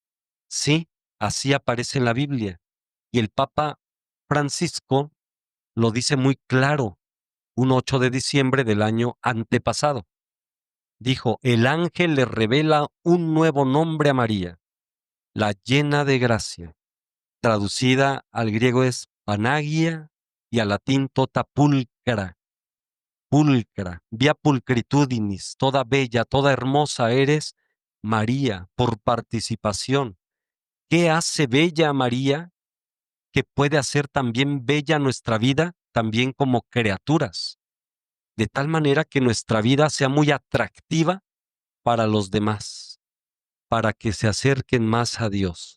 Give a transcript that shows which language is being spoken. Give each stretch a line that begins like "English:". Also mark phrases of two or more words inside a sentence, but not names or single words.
Spanish: Sí, así aparece en la Biblia. Y el Papa Francisco lo dice muy claro, un 8 de diciembre del año antepasado. Dijo, el ángel le revela un nuevo nombre a María, la llena de gracia. Traducida al griego es Panagia y al latín
Latin: tota pulcra, pulcra, via pulcritudinis,
Spanish: toda bella, toda hermosa eres, María, por participación. ¿Qué hace bella a María? Que puede hacer también bella nuestra vida, también como criaturas, de tal manera que nuestra vida sea muy atractiva para los demás, para que se acerquen más a Dios.